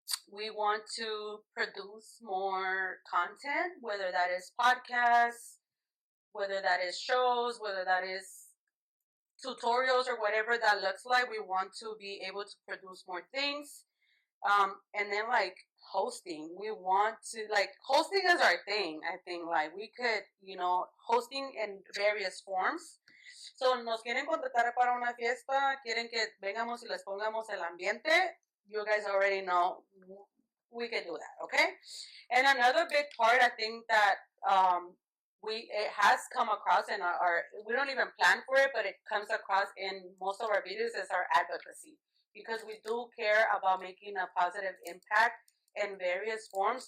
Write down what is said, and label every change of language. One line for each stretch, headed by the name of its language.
English: We want to produce more content, whether that is podcasts, whether that is shows, whether that is tutorials or whatever that looks like. We want to be able to produce more things. And then hosting, we want to hosting is our thing. I think we could, hosting in various forms.
Spanish: So nos quieren contratar para una fiesta, quieren que vengamos y les pongamos el ambiente.
English: You guys already know we can do that, okay? And another big part, I think that it has come across in our we don't even plan for it, but it comes across in most of our videos is our advocacy, because we do care about making a positive impact in various forms.